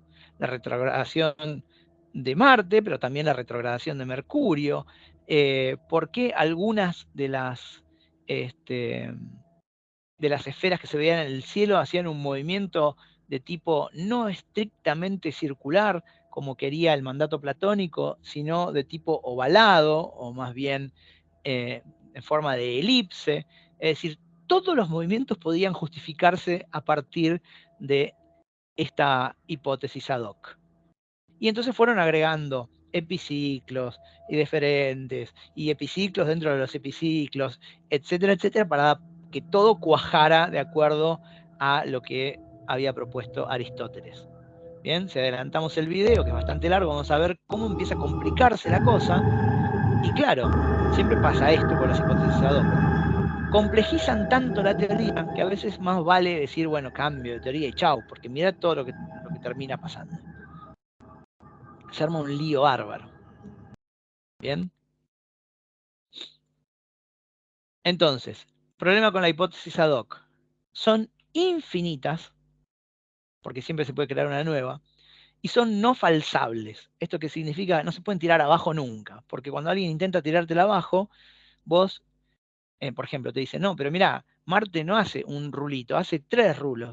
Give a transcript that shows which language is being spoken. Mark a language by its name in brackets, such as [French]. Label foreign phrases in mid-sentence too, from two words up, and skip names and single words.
[Spanish] La retrogradación de Marte, pero también la retrogradación de Mercurio, por qué algunas de las esferas que se veían en el cielo hacían un movimiento de tipo no estrictamente circular, como quería el mandato platónico, sino de tipo ovalado, o más bien en forma de elipse. Es decir, todos los movimientos podían justificarse a partir de esta hipótesis [Latin] ad hoc. [Spanish] Y entonces fueron agregando epiciclos y deferentes, y epiciclos dentro de los epiciclos, etcétera, etcétera, para que todo cuajara de acuerdo a lo que había propuesto Aristóteles. Bien, si adelantamos el video, que es bastante largo, vamos a ver cómo empieza a complicarse la cosa. Y claro, siempre pasa esto con las hipótesis [Latin] ad hoc. [Spanish] Complejizan tanto la teoría que a veces más vale decir, bueno, cambio de teoría y chau, porque mira todo lo que termina pasando. Se arma un lío bárbaro. Bien. Entonces, problema con la hipótesis [Latin] ad hoc. [Spanish] Son infinitas, porque siempre se puede crear una nueva, y son no falsables. ¿Esto qué significa? No se pueden tirar abajo nunca, porque cuando alguien intenta tirártela abajo, vos, por ejemplo, te dice, no, pero mira, Marte no hace un rulito, hace 3 rulos.